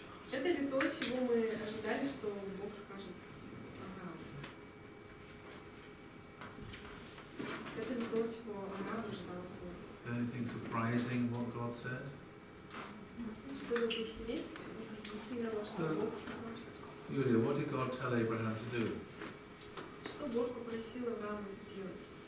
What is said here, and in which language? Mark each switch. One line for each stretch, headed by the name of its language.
Russian: Это ли то, чего мы ожидали, что Бог скажет Аврааму? Это ли то, чего Авраам ожидал от Бога?
English: Anything surprising what God said?
Russian: Что-то тут есть удивительного, что Бог сказал?
English: Yulia, what did God tell Abraham to do?
Russian: Что Бог попросил Авраама сделать?